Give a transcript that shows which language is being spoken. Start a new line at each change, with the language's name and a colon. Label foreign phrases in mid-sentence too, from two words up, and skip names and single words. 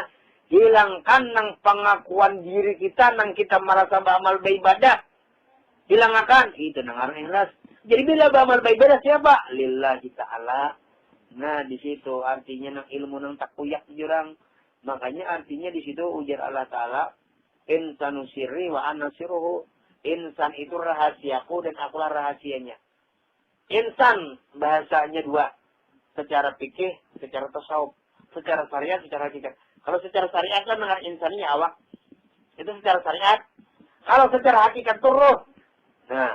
Banjar: Hilangkan nang pengakuan diri kita. Nang kita merasa beramal beribadah. Hilangkan. Itu nang ngaran ikhlas. Jadi bila beramal beribadah siapa?
Arabic: لله تعالى.
Banjar: Nah di situ artinya nang ilmu nang tak kuyak jurang. Makanya artinya di situ ujar Allah Ta'ala.
Arabic: الإنسان سري وأنا سره.
Banjar: Insan itu rahasiaku dan akulah rahasianya. Insan bahasanya dua. Secara fikih, secara tasawuf. Secara syariat, secara hakikat. Kalau secara syariat kan dengan insannya awak. Itu secara syariat. Kalau secara hakikat itu roh. Nah.